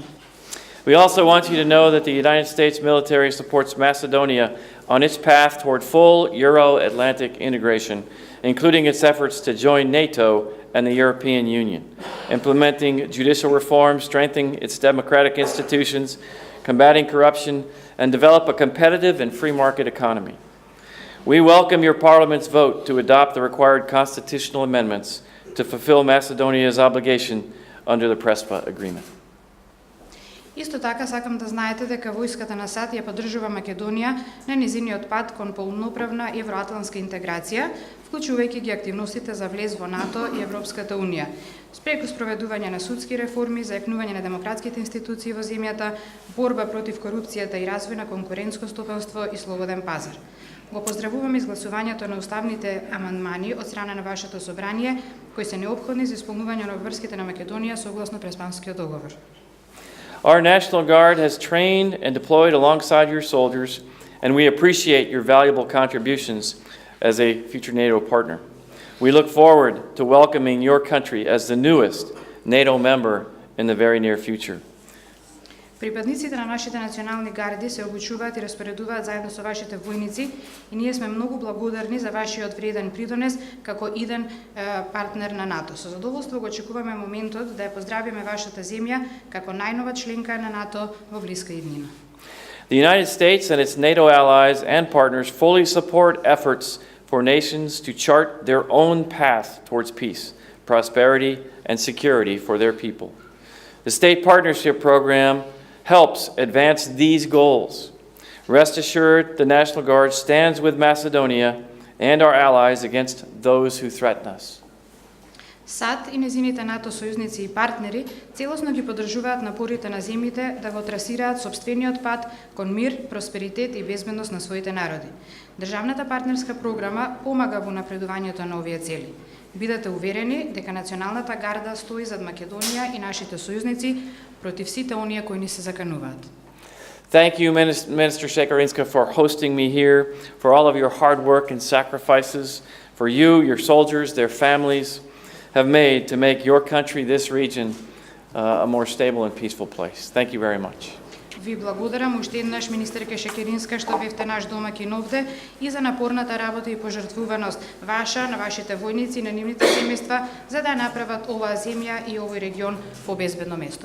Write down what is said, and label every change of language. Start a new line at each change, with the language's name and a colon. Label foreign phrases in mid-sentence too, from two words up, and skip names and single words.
English: We also want you to know that the United States military supports Macedonia on its path toward full Euro-Atlantic integration, including its efforts to join NATO and the European Union, implementing judicial reform, strengthening its democratic institutions, combating corruption, and develop a competitive and free market economy. We welcome your Parliament's vote to adopt the required constitutional amendments to fulfill Macedonia's obligation under the Prespa Agreement.
Macedonian: Исто така сакам да знаете дека војската на САД ја поддржува Македонија на незиниот пат кон полноправна евроатлантска интеграција, вклучувајќи ги активностите за влез во НАТО и Европската Унија, спреку спроведување на судски реформи, зајакнување на демократските институции во земјата, борба против корупцијата и развој на конкурентско стопанство и слободен пазар. Го поздравуваме изгласувањето на уставните амандмани од страна на вашето собрание, кои се неопходни за исполнување на обврските на Македонија согласно Преспанскиот договор.
English: Our National Guard has trained and deployed alongside your soldiers, and we appreciate your valuable contributions as a future NATO partner. We look forward to welcoming your country as the newest NATO member in the very near future.
Macedonian: Припадниците на нашите национални гарди се обучуваат и распоредуваат заедно со вашите војници и ние сме многу благодарни за вашиот вреден придонес како иден партнер на НАТО. Со задоволство го очекуваме моментот да ја поздравиме вашата земја како најнова членка на НАТО во блиска иднина.
English: The United States and its NATO allies and partners fully support efforts for nations to chart their own path towards peace, prosperity, and security for their people. The State Partnership Program helps advance these goals. Rest assured, the National Guard stands with Macedonia and our allies against those who threaten us.
Macedonian: САД и незините НАТО сојузници и партнери целосно ги поддржуваат напорите на земјите да го трасираат сопствениот пат кон мир, просперитет и безбедност на своите народи. Државната партнерска програма помага во напредувањето на овие цели. Бидете уверени дека Националната гарда стои зад Македонија и нашите сојузници против сите оние кои ни се закануваат.
English: Thank you, Minister Shekarinska, for hosting me here, for all of your hard work and sacrifices, for you, your soldiers, their families have made to make your country, this region, a more stable and peaceful place. Thank you very much.
Macedonian: Ви благодарам уште еднаш, министерке Шекеринска, што бевте наш домаќин овде и за напорната работа и пожртвуваност ваша, на вашите војници и на нивните семејства, за да направат оваа земја и овој регион побезбедно место.